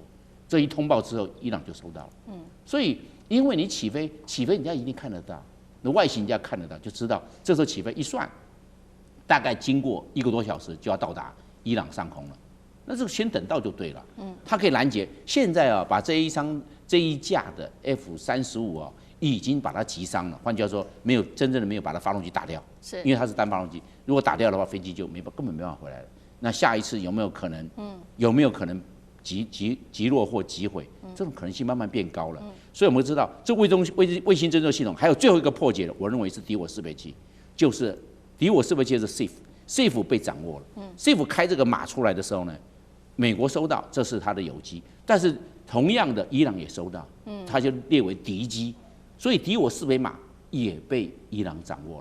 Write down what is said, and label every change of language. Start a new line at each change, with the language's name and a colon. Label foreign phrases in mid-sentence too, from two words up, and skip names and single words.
Chinese: 這一通報之後，伊朗就收到了。所以因為你起飛人家一定看得到，那外形人家看得到，就知道這時候起飛一算，大概經過1個多小時就要到達伊朗上空了，那這個先等到就对了。它可以攔截。現在啊，把這一架的 F-35啊，已經把它擊傷了。換句話說，真正的沒有把它發動機打掉，因為它是單發動機。如果打掉的話，飛機就根本沒辦法回來了。那下一次有沒有可能？有沒有可能擊落或擊毀？這種可能性慢慢變高了。所以我們知道，這衛星偵測系統還有最後一個破解的，我認為是敵我識別器，就是敵我識別器是 SIF 被掌握了。SIF 開這個碼出來的時候呢，美國收到，這是它的友機，但是同樣的伊朗也收到，它就列為敵機，所以敵我識別碼也被伊朗掌握了。